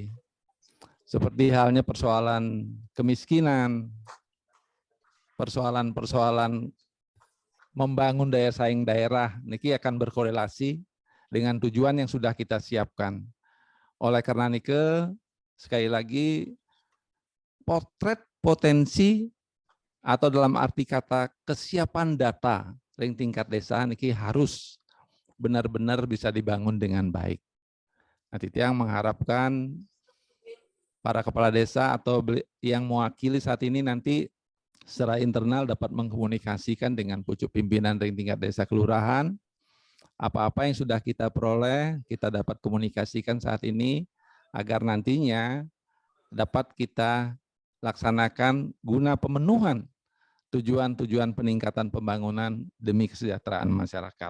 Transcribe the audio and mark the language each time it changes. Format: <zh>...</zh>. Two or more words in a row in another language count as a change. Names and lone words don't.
<id>Seperti halnya persoalan kemiskinan, persoalan-persoalan membangun daya saing daerah, niki akan berkorelasi dengan tujuan yang sudah kita siapkan. Oleh karena nike, sekali lagi, potret potensi atau dalam arti kata kesiapan data ring tingkat desa niki harus benar-benar bisa dibangun dengan baik. Nah, Titiang mengharapkan para kepala desa atau yang mewakili saat ini nanti secara internal dapat mengkomunikasikan dengan pucuk pimpinan ring tingkat desa kelurahan, apa-apa yang sudah kita peroleh, kita dapat komunikasikan saat ini, agar nantinya dapat kita laksanakan guna pemenuhan tujuan-tujuan peningkatan pembangunan demi kesejahteraan masyarakat.</id>